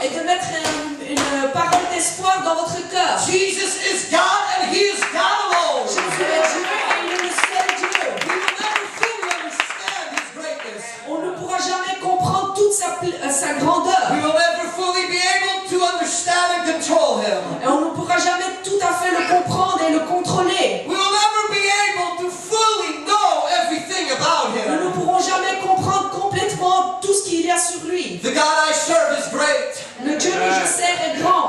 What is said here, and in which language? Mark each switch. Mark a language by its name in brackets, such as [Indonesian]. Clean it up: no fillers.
[French] et de mettre une parole d'espoir dans votre cœur. [English] Jesus is God and He is God alone. [French] Jésus est Dieu et il est le seul Dieu. [English] We will never fully understand His greatness. [French] On ne pourra jamais comprendre toute sa grandeur. [English] We will never fully be able to understand and control Him. [French] Et on ne pourra jamais tout à fait le comprendre et le contrôler. [English] We will never be able to fully know everything about [French] Nous ne [English] Him. [French] pourrons jamais comprendre complètement tout ce qu'il y a sur lui. [English] The God I serve is great, [French] Le Dieu que je sers est grand